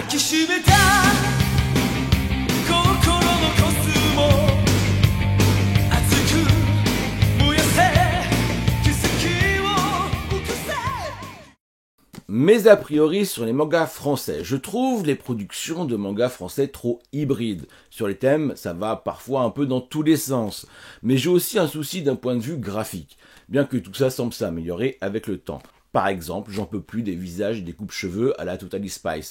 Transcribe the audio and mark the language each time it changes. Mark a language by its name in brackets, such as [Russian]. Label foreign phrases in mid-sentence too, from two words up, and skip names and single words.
[Japanese] きしめた心のコスモ熱く燃やせ奇跡を起こせ。 [French] Mes a priori sur les mangas français. Je trouve les productions de mangas français trop hybrides. Sur les thèmes, ça va parfois un peu dans tous les sens. Mais j'ai aussi un souci d'un point de vue graphique, bien que tout ça semble s'améliorer avec le temps. Par exemple, j'en peux plus des visages et des coupes-cheveux à la Totally Spice.